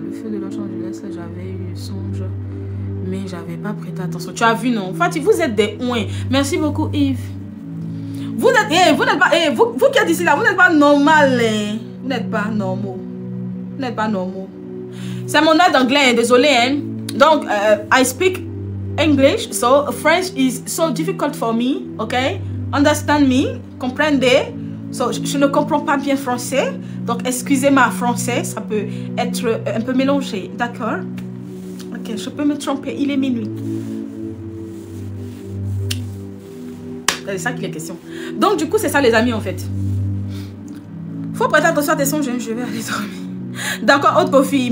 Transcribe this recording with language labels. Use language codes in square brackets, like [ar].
[fr] Le feu de Los Angeles, j'avais eu le songe, mais j'avais pas prêté attention. Tu as vu, non? Fatih, vous êtes des ouins. Merci beaucoup, Yves. Vous n'êtes pas, vous qui êtes ici là, vous n'êtes pas normal, hein? Vous n'êtes pas normaux. Vous n'êtes pas normaux. C'est mon aide d'anglais, désolé, hein? [en] Donc, I speak English, so French is so difficult for me, okay? Understand me, comprendez? [fr] So, je ne comprends pas bien français, donc excusez ma français, ça peut être un peu mélangé, d'accord? Ok, je peux me tromper, il est minuit. C'est ça qu'il est question. Donc, du coup, c'est ça, les amis, en fait. Faut prêter attention à tes songes. Je vais aller dormir. D'accord, autre profil.